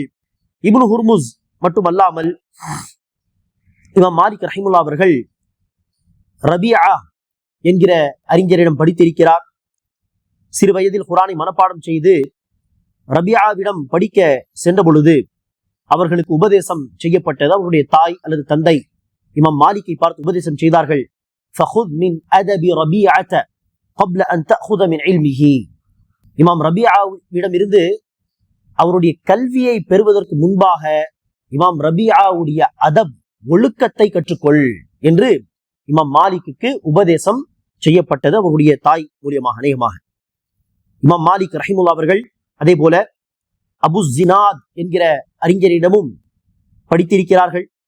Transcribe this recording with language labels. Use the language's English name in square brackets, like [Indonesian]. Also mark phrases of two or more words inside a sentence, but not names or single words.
[Tamil] இப்னு ஹுர்முஸ் மட்டுமல்லாமல் இமாம் மாலிக் ரஹிமுல்லாஹ் அவர்கள் ரபியா என்கிற அறிஞரிடம் படித்திருக்கிறார். சிறு வயதில் குர்ஆனை மனப்பாடம் செய்து ரபியாவிடம் படிக்க சென்ற பொழுது அவர்களுக்கு உபதேசம் செய்யப்பட்டது. அவருடைய தாய் அல்லது தந்தை இமாம் மாலிக்கை பார்த்து உபதேசம் செய்தார்கள். [Arabic] فَخُذْ مِنْ أَدَبِ رَبِيعَةَ قَبْلَ أَنْ تَأْخُذَ مِنْ عِلْمِهِ. [Tamil] இமாம் ரபியாவிடம் இருந்து அவருடைய கல்வியை பெறுவதற்கு முன்பாக இமாம் ரபியாவுடைய அதப் ஒழுக்கத்தை கற்றுக்கொள் என்று இமாம் மாலிக்கு உபதேசம் செய்யப்பட்டது அவருடைய தாய் மூலியமாக அநேகமாக. இமாம் மாலிக் ரஹிமுல்லா அவர்கள் அதே போல அபு ஜினாத் என்கிற அறிஞரிடமும் படித்திருக்கிறார்கள்.